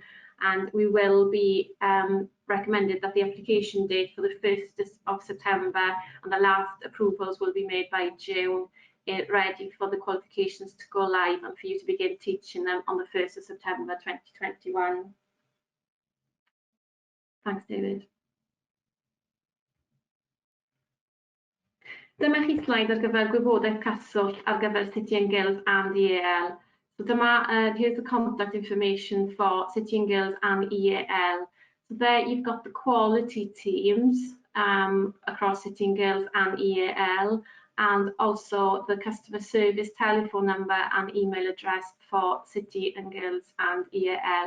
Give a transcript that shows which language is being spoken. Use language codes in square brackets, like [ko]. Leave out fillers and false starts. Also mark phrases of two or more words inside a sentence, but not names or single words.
[en] And we will be recommended that the application date for the 1st of September and the last approvals will be made by June, ready for the qualifications to go live and for you to begin teaching them on the 1st of September 2021. Thanks, David. [cy] Dyma chi slaid ar gyfer gwybodaeth cyswllt ar gyfer City and Guilds and EAL. [en] So here's the contact information for City and Guilds and EAL. So there you've got the quality teams across City and Guilds and EAL, and also the customer service telephone number and email address for City and Guilds and EAL.